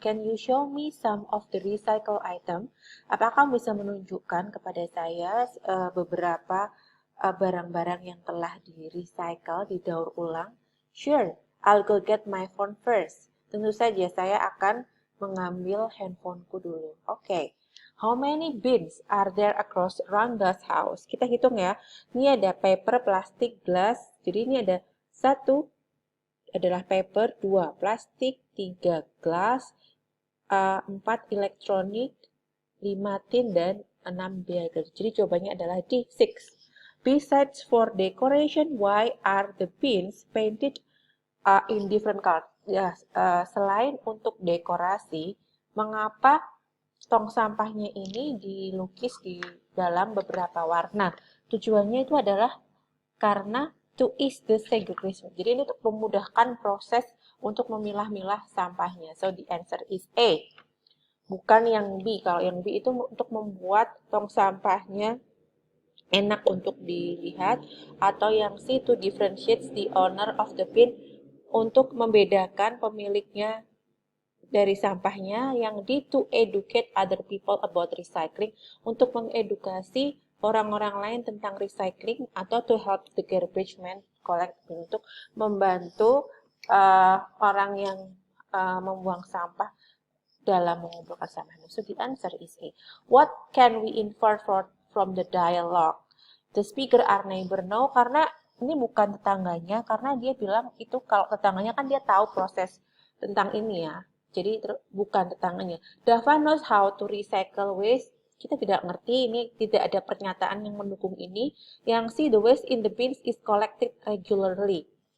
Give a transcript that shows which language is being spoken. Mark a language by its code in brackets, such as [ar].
[en] Can you show me some of the recycle item? [id] Apakah kamu bisa menunjukkan kepada saya beberapa barang-barang yang telah di-recycle, didaur ulang? Sure. [en] I'll go get my phone first. [id] Tentu saja saya akan mengambil handphoneku dulu. Okay. [en] How many bins are there across Rangga's house? [id] Kita hitung ya. Ini ada paper, plastik, glass. Jadi ini ada 1 adalah paper, 2 plastik, 3 glass, 4 elektronik, 5 tin, dan 6 biodegradable. Jadi jawabannya adalah D, 6. [en] Besides for decoration, why are the bins painted in different colors? [id] Ya, selain untuk dekorasi, mengapa tong sampahnya ini dilukis di dalam beberapa warna? Tujuannya itu adalah karena [en] to ease the segregation. [id] Jadi ini untuk memudahkan proses untuk memilah-milah sampahnya. [en] So the answer is A. [id] Bukan yang B. Kalau yang B itu untuk membuat tong sampahnya enak untuk dilihat. Atau yang C [en] to differentiate the owner of the bin, [id] untuk membedakan pemiliknya dari sampahnya. Yang D [en] to educate other people about recycling, [id] untuk mengedukasi orang-orang lain tentang recycling, atau [en] to help the garbage man collect, [id] untuk membantu orang yang membuang sampah dalam mengumpulkan sampah. [en] So the answer is A. What can we infer from the dialogue? The speaker our neighbor know, [id] karena ini bukan tetangganya, karena dia bilang itu kalau tetangganya kan dia tahu proses tentang ini ya. Jadi bukan tetangganya. [en] Dava knows how to recycle waste. [id] Kita tidak ngerti, ini tidak ada pernyataan yang mendukung ini. Yang C, [en] the waste in the bins is collected regularly.